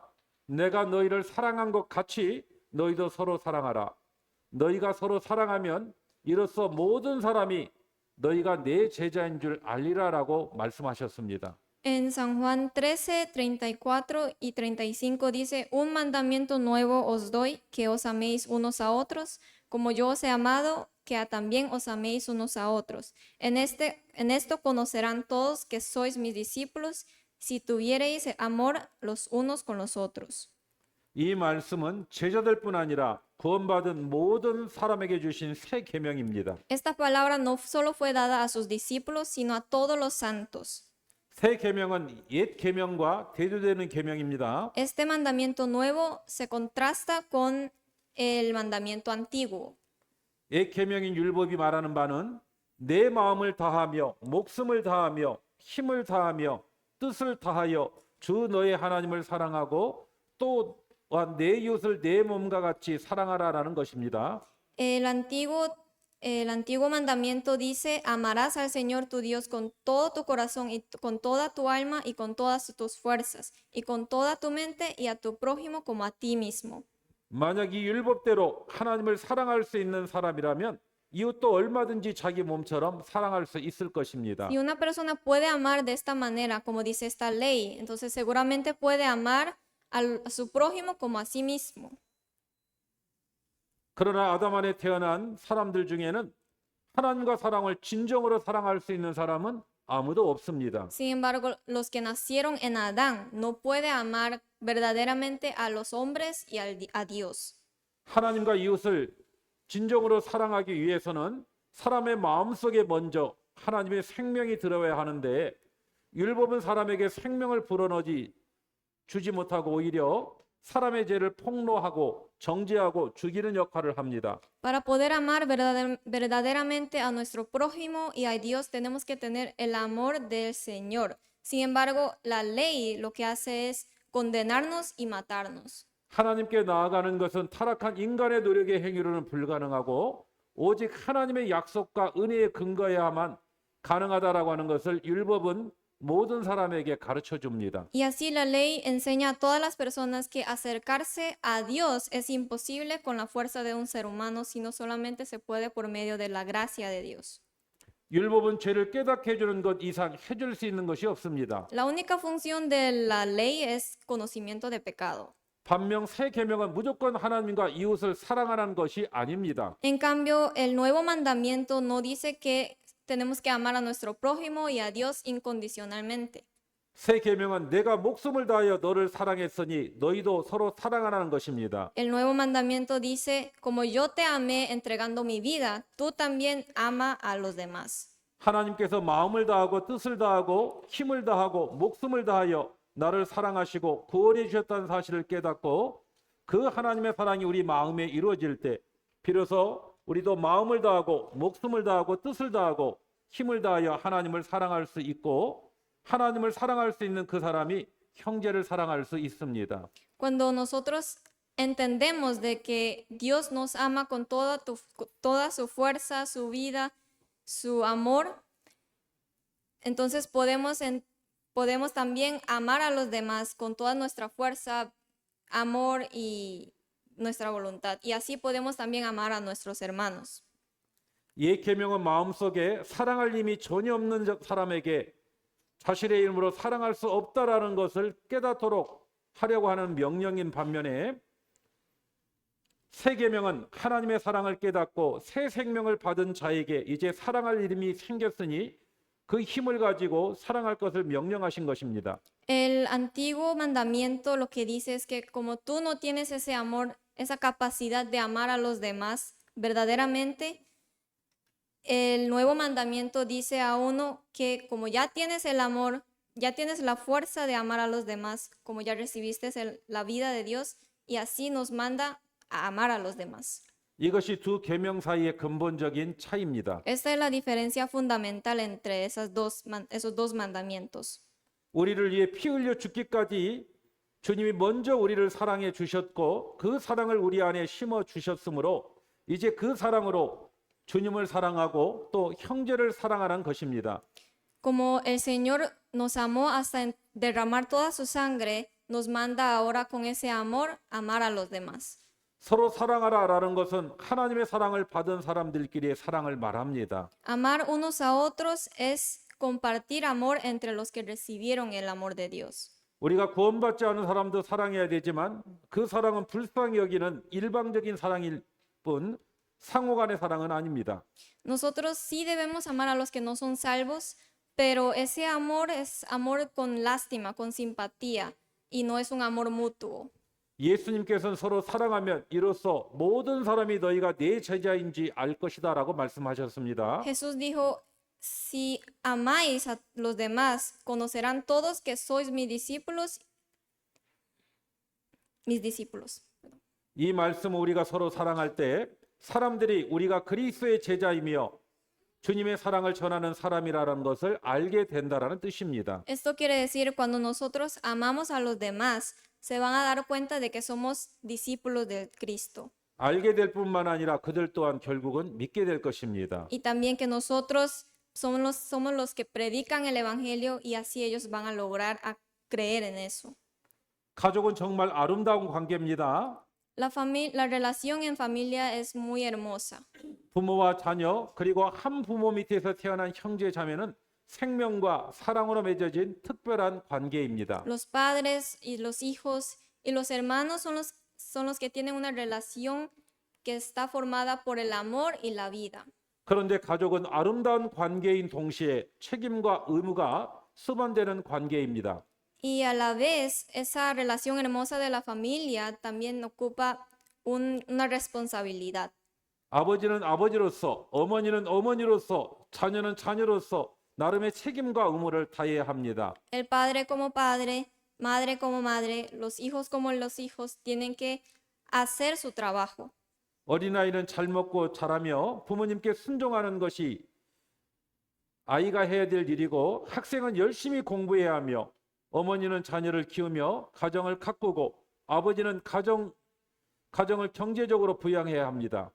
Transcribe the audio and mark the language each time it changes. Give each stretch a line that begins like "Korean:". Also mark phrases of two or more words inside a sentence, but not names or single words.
Korean: 내가 너희를 사랑한 것 같이 너희도 서로 사랑하라. 너희가 서로 사랑하면 이로써 모든 사람이 너희가 내 제자인 줄 알리라라고 말씀하셨습니다.
Spanish: En San Juan 13, 34 y 35 dice, un mandamiento nuevo os doy, que os améis unos a otros, como yo os he amado, que también os améis unos a otros. En esto conocerán todos que sois mis discípulos, si tuviereis amor los unos con los otros.
Korean: 이 말씀은 제자들뿐 아니라 구원받은 모든 사람에게 주신 새 계명입니다.
Spanish: Esta palabra no solo fue dada a sus discípulos, sino a todos los santos.
Korean: 새 계명은 옛 계명과 대조되는 계명입니다.
Spanish: Este mandamiento nuevo se contrasta con el mandamiento antiguo.
Korean: 옛 계명인 율법이 말하는 바는 내 마음을 다하며 목숨을 다하며 힘을 다하며 뜻을 다하여 주 너의 하나님을 사랑하고 또한 내 이웃을 내 몸과 같이 사랑하라라는 것입니다.
Spanish: El antiguo El antiguo mandamiento dice, amarás al Señor tu Dios con todo tu corazón y con toda tu alma y con todas tus fuerzas y con toda tu mente y a tu prójimo como a ti mismo.
Korean: 만약 이 율법대로 하나님을 사랑할 수 있는 사람이라면 이웃도 얼마든지 자기 몸처럼 사랑할 수 있을 것입니다.
Spanish: Si una persona puede amar de esta manera, como dice esta ley, entonces seguramente puede amar a su prójimo como a sí mismo.
Korean: 그러나 아담 안에 태어난 사람들 중에는 하나님과 사랑을 진정으로 사랑할 수 있는 사람은 아무도 없습니다.
Spanish: Sin embargo, los que nacieron en Adán no puede amar verdaderamente a los hombres y a Dios.
Korean: 하나님과 이웃을 진정으로 사랑하기 위해서는 사람의 마음속에 먼저 하나님의 생명이 들어야 하는데 율법은 사람에게 생명을 불어넣지 주지 못하고 오히려 사람의 죄를 폭로하고 정죄하고 죽이는 역할을 합니다.
Spanish: Para poder amar verdaderamente a nuestro prójimo y a Dios tenemos que tener el amor del Señor. Sin embargo, la ley lo que hace es condenarnos y matarnos.
Korean: 하나님께 나아가는 것은 타락한 인간의 노력의 행위로는 불가능하고 오직 하나님의 약속과 은혜에 근거해야만 가능하다라고 하는 것을 율법은 모든 사람에게 가르쳐 줍니다.
Spanish: Y así la ley enseña a todas las personas que acercarse a Dios es imposible con la fuerza de un ser humano, sino solamente se puede por medio de la gracia de Dios.
Korean: 율법은 죄를 깨닫게 해주는 것 이상 해줄 수 있는 것이 없습니다.
Spanish: La única función de la ley es conocimiento de pecado.
Korean: 반면 새 계명은 무조건 하나님과 이웃을 사랑하는 것이 아닙니다.
Spanish: En cambio, el nuevo mandamiento no dice que tenemos que amar a nuestro prójimo y a Dios incondicionalmente.
Korean: 새 계명은 내가 목숨을 다하여 너를 사랑했으니 너희도 서로 사랑하라는 것입니다.
Spanish: El nuevo mandamiento dice, como yo te amé entregando mi vida, tú también ama a los demás.
Korean: 하나님께서 마음을 다하고 뜻을 다하고 힘을 다하고 목숨을 다하여 나를 사랑하시고 구원해 주셨다는 사실을 깨닫고 그 하나님의 사랑이 우리 마음에 이루어질 때 비로소 우리도 마음을 다하고 목숨을 다하고 뜻을 다하고 힘을 다하여 하나님을 사랑할 수 있고 하나님을 사랑할 수 있는 그 사람이 형제를 사랑할 수 있습니다.
Spanish: Cuando nosotros entendemos de que Dios nos ama con toda su fuerza, su vida, su amor, entonces podemos también amar a los demás con toda nuestra fuerza, amor y nuestra voluntad. Y así podemos también amar a nuestros hermanos.
Korean: 옛 계명은 마음속에 사랑할 힘이 전혀 없는 사람에게 자신의 이름으로 사랑할 수 없다라는 것을 깨닫도록 하려고 하는 명령인 반면에 새 계명은 하나님의 사랑을 깨닫고 새 생명을 받은 자에게 이제 사랑할 이름이 생겼으니 그 힘을 가지고 사랑할 것을 명령하신 것입니다.
Spanish: El antiguo mandamiento lo que dice es que como tú no tienes ese amor, esa capacidad de amar a los demás verdaderamente, el nuevo mandamiento dice a uno que como ya tienes el amor, ya tienes la fuerza de amar a los demás, como ya recibiste la vida de Dios, y así nos manda a amar a los demás.
Korean: 이것이 두 계명 사이의 근본적인 차이입니다.
Spanish: Esta es la diferencia fundamental entre esos dos mandamientos.
Korean: 우리를 위해 피 흘려 죽기까지 주님이 먼저 우리를 사랑해 주셨고 그 사랑을 우리 안에 심어 주셨으므로 이제 그 사랑으로 주님을 사랑하고 또 형제를 사랑하는 것입니다.
Spanish: Como el Señor nos amó hasta derramar toda su sangre, nos manda ahora con ese amor amar a los demás.
Korean: 서로 사랑하라라는 것은 하나님의 사랑을 받은 사람들끼리의 사랑을 말합니다.
Spanish: Amar unos a otros es compartir amor entre los que recibieron el amor de Dios.
Korean: 우리가 구원받지 않은 사람도 사랑해야 되지만 그 사랑은 불쌍히 여기는 일방적인 사랑일 뿐 상호 간의 사랑은 아닙니다.
Spanish: Nosotros sí debemos amar a los que no son salvos, pero ese amor es amor con lástima, con simpatía, y no es un amor mutuo.
Korean: 예수님께서는 서로 사랑하면 이로써 모든 사람이 너희가 내 제자인지 알 것이다라고 말씀하셨습니다.
Spanish: Jesús dijo, si amáis a los demás, conocerán todos que sois mis discípulos.
Korean: 이 말씀은 우리가 서로 사랑할 때 사람들이 우리가 그리스도의 제자이며 주님의 사랑을 전하는 사람이라는 것을 알게 된다라는 뜻입니다.
Spanish: Esto quiere decir cuando nosotros amamos a los demás, se van a dar cuenta de que somos discípulos de Cristo.
Korean: 알게 될 뿐만 아니라 그들 또한 결국은 믿게 될 것입니다.
Spanish: y también que nosotros somos los que predican el Evangelio y así ellos van a lograr a creer en eso.
Korean: 가족은 정말 아름다운 관계입니다.
Spanish: La relación en familia es muy hermosa.
Korean: 부모와 자녀 그리고 한 부모 밑에서 태어난 형제 자매는 생명과 사랑으로 맺어진 특별한 관계입니다.
Spanish: Los padres y los hijos y los hermanos son los que tienen una relación que está formada por el amor y la vida.
Korean: 그런데 가족은 아름다운 관계인 동시에 책임과 의무가 수반되는 관계입니다.
Spanish: Y a la vez, esa relación hermosa de la familia también ocupa una responsabilidad.
Korean: 아버지는 아버지로서, 어머니는 어머니로서, 자녀는 자녀로서 나름의 책임과 의무를 다해야 합니다.
Spanish: El padre como padre, madre como madre, los hijos como los hijos tienen que hacer su trabajo.
Korean: 어린아이는 잘 먹고 자라며 부모님께 순종하는 것이 아이가 해야 될 일이고, 학생은 열심히 공부해야 하며, 어머니는 자녀를 키우며 가정을 가꾸고, 아버지는 가정을 경제적으로 부양해야 합니다.